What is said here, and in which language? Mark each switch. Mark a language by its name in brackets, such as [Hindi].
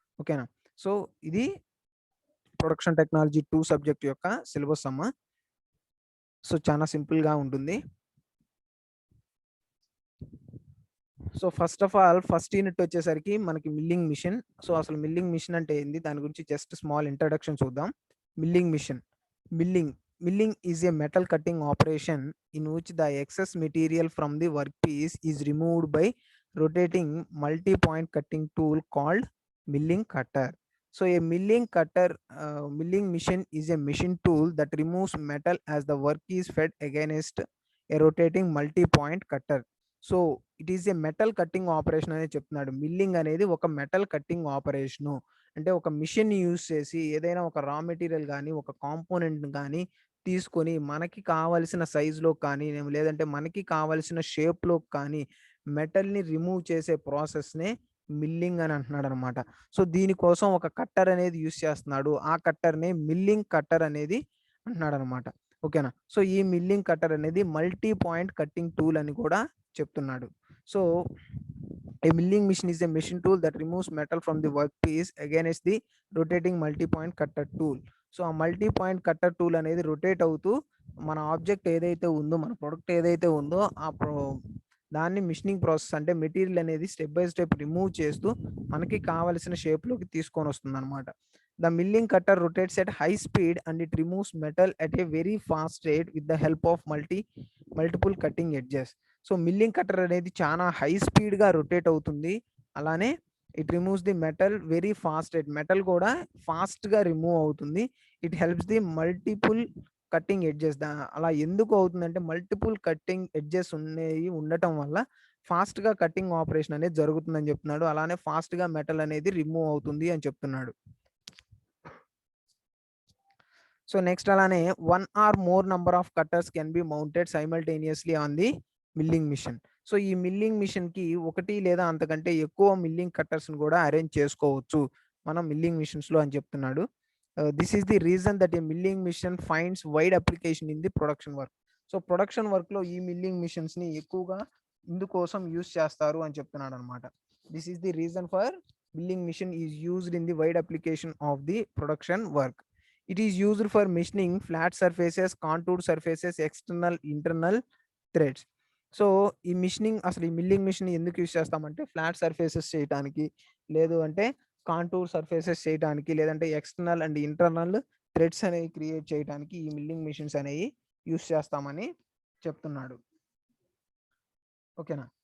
[Telugu] ఓకేనా, సో ఇది production technology 2 subject యొక్క సిలబస్ అమ్మ. సో చాలా సింపుల్గా ఉంటుంది. So first of all first unit వచ్చేసరికి మనకి మిల్లింగ్ మిషన్. సో అసలు మిల్లింగ్ మిషన్ అంటే ఏంది, దాని గురించి జస్ట్ స్మాల్ ఇంట్రడక్షన్ చూద్దాం. [English] Milling machine. Milling is a metal cutting operation in which the excess material from the workpiece is removed by rotating multi-point cutting tool called milling cutter. So a milling machine is a machine tool that removes metal as the work is fed against a rotating multi-point cutter. So it is a metal cutting operation [Telugu] అనేది చెప్తున్నాడు. Milling అనేది ఒక metal cutting operation. అంటే ఒక machine use చేసి ఏదైనా ఒక raw material కానీ ఒక కాంపోనెంట్ కానీ తీసుకొని మనకి కావలసిన సైజులో కానీ లేదంటే మనకి కావలసిన షేప్లో కానీ మెటల్ని రిమూవ్ చేసే ప్రాసెస్నే మిల్లింగ్ అని అంటున్నాడు అనమాట. సో దీనికోసం ఒక కట్టర్ అనేది యూస్ చేస్తున్నాడు. ఆ కట్టర్ని మిల్లింగ్ కట్టర్ అనేది అంటున్నాడు అనమాట. ఓకేనా. సో ఈ మిల్లింగ్ కట్టర్ అనేది మల్టీ పాయింట్ కట్టింగ్ టూల్ అని కూడా చెప్తున్నాడు. [English] So a milling machine is a machine tool that removes metal from the workpiece against the rotating multi-point cutter tool. [Telugu] So ఆ మల్టీ పాయింట్ కట్టర్ టూల్ అనేది rotate అవుతూ మన object ఏదైతే ఉందో, మన ప్రొడక్ట్ ఏదైతే ఉందో దాన్ని మిషనింగ్ ప్రాసెస్ అంటే మెటీరియల్ అనేది స్టెప్ బై స్టెప్ రిమూవ్ చేస్తూ మనకి కావలసిన షేప్లోకి తీసుకొని వస్తుంది అనమాట. [English] The milling cutter rotates at high speed and it removes metal at a very fast rate with the help of multiple cutting edges. [Telugu] So milling cutter అనేది చాలా high స్పీడ్గా rotate అవుతుంది. అలానే [English] it removes the metal very fast rate, [Telugu] metal కూడా ఫాస్ట్గా remove అవుతుంది. [English] It helps the multiple cutting edges. [Telugu] అలా ఎందుకు అవుతుందంటే మల్టిపుల్ కట్టింగ్ ఎడ్జెస్ ఉండటం వల్ల ఫాస్ట్గా కట్టింగ్ ఆపరేషన్ అనేది జరుగుతుందని చెప్తున్నాడు. అలానే ఫాస్ట్గా మెటల్ అనేది రిమూవ్ అవుతుంది అని చెప్తున్నాడు. [English] So next అలానే 1 or more number of cutters can be mounted simultaneously on the milling machine. [Telugu] So ఈ మిల్లింగ్ మిషన్ కి ఒకటి లేదా అంతకంటే ఎక్కువ మిల్లింగ్ కట్టర్స్ కూడా అరేంజ్ చేసుకోవచ్చు మనం మిల్లింగ్ మిషన్స్ లో అని చెప్తున్నాడు. [English] This is the reason that a milling machine finds wide application in the production work. [Telugu] So production work లో ఈ మిల్లింగ్ మిషన్స్ ని ఎక్కువగా ఇందుకోసం యూస్ చేస్తారు అని చెప్తున్నాడు అనమాట. [English] This is the reason for milling machine is used in the wide application of the production work. It is used for machining flat surfaces, contoured surfaces, external, internal threads. [Telugu] So ఈ machining అసలు ఈ milling machine ఎందుకు use చేస్తామంటే flat surfaces చేయడానికి, లేదు అంటే contour surfaces చేయడానికి, లేదంటే ఎక్స్టర్నల్ అండ్ ఇంటర్నల్ థ్రెడ్స్ అనేవి క్రియేట్ చేయడానికి ఈ మిల్లింగ్ మిషన్స్ అనేవి యూస్ చేస్తామని చెప్తున్నాడు. ఓకేనా.